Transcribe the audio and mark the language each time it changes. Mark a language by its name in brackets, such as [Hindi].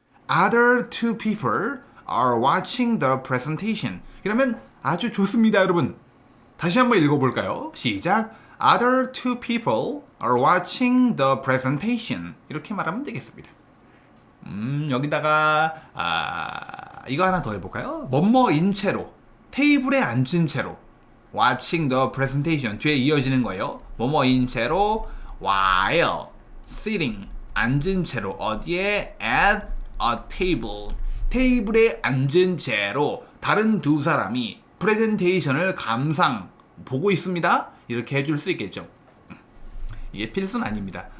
[English] Other two people are watching the presentation. [Korean] 이러면 아주 좋습니다, 여러분. 다시 한번 읽어볼까요? 시작. [English] Other two people are watching the presentation. [Korean] 이렇게 말하면 되겠습니다. 여기다가 이거 하나 더 해볼까요? 뭐뭐인 채로, 테이블에 앉은 채로 [English] watching the presentation [Korean] 뒤에 이어지는 거예요. 뭐뭐인 채로 [English] while sitting [Korean] 앉은 채로 어디에 [English] at a table [Korean] 테이블에 앉은 채로 다른 두 사람이 프레젠테이션을 감상 보고 있습니다. 이렇게 해줄 수 있겠죠. 이게 필수는 아닙니다.